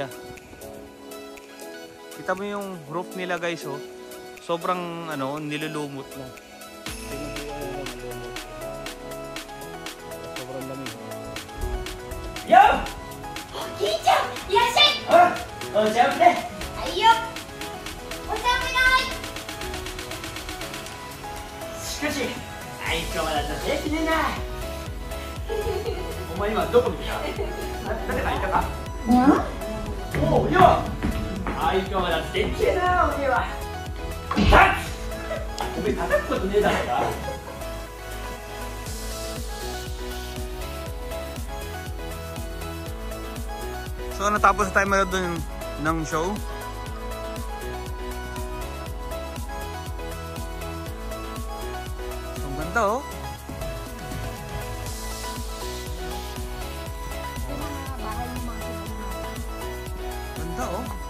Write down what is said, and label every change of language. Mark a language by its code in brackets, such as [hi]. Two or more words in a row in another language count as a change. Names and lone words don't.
[tl] Kita mo yung roof nila guys oh. Sobrang ano, nilulumot na. Sobrang lamig. [en] Yo! Kicha! Yasek! [tl] Oh, siyempre. Ayok! [en] What's up, Minay? [ja] しかし、相変わらず平気でな。お前今どこにいた？誰かいたか？おうよ。相変わらず元気やな、おめえは。立つ！おめえ叩くことねえだろうが。 [tl] So natapos na tayo manood dun ng show. Ang ganda oh. Ganda oh.